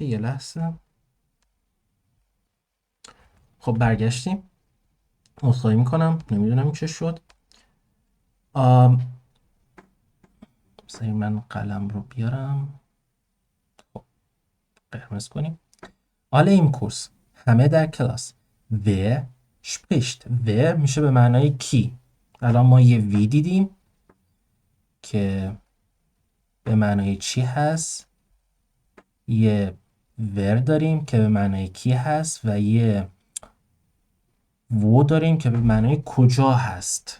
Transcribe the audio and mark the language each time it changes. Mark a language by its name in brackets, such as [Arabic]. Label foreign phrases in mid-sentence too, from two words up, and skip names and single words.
[Persian] یه لحظه. خب برگشتیم. عذرخواهی میکنم، نمیدونم چه شد. مثلا من قلم رو بیارم. خب قرمز کنیم. [German] alle im Kurs، [Persian] همه در کلاس. [German] wer spricht، wer [Persian] میشه به معنای کی. الان ما یه وی دیدیم که به معنای چی هست، یه ور داریم که به معنای کی هست و یه و داریم که به معنای کجا هست.